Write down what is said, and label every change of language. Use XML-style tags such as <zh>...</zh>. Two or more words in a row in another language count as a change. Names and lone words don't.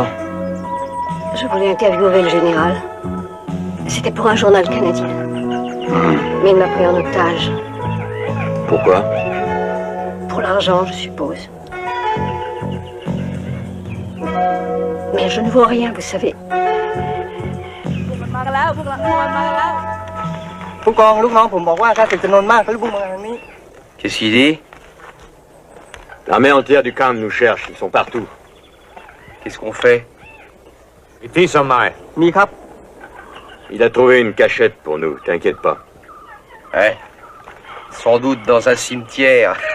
<fr>Je voulais interviewer le général. C'était pour un journal canadien. Mais il m'a pris en otage. Pourquoi? Pour l'argent, je suppose. Mais je ne vois rien, vous savez.</fr> <th>ผู้กองลูกน้องผมบอกว่าข้าศึกจำนวนมากทะลุมาทางนี้</th> <fr>Qu'est-ce qu'il dit? L'armée entière du camp nous cherche, ils sont partout. Qu'est-ce qu'on fait? Ici, Sommeil.</fr> <th>มีครับ</th> <fr>Il a trouvé une cachette pour nous, t'inquiète pas. Ouais. Sans doute dans un cimetière.</fr>